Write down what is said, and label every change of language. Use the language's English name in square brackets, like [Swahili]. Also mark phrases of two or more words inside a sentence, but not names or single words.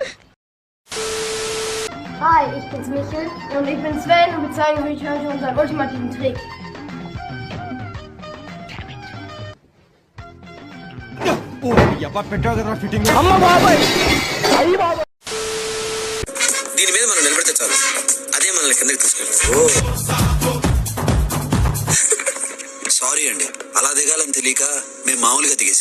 [German] Hi, ich bin's Michael und ich bin Sven und wir zeigen euch heute unseren ultimativen Trick. [Telugu] దీని మీద మనం నిలబడితే చాలు, అదే మనల్ని కిందకి తీసుకెళ్తాం. సారీ అండి, అలా దిగాలని తెలియక మేము మామూలుగా దిగేసాం.